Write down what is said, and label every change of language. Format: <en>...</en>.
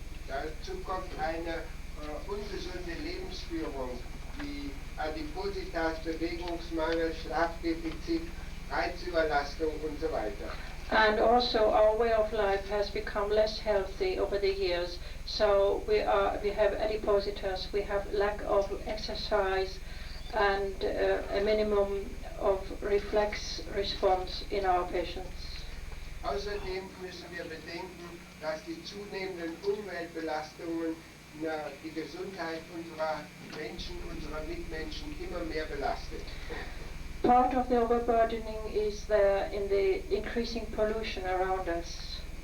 <de>Dazu kommt eine ungesunde Lebensführung, wie Adipositas, Bewegungsmangel, Schlafdefizit, Reizüberlastung und so weiter.</de> <en>And also our way of life has become less healthy over the years. So we have adipositas, we have lack of exercise and a minimum of reflex response in our patients.</en> <de>Außerdem müssen wir bedenken, dass die zunehmenden Umweltbelastungen die Gesundheit unserer Menschen, unserer Mitmenschen immer mehr belastet.</de> <en>Part of the overburdening is there in the increasing pollution around us.</en>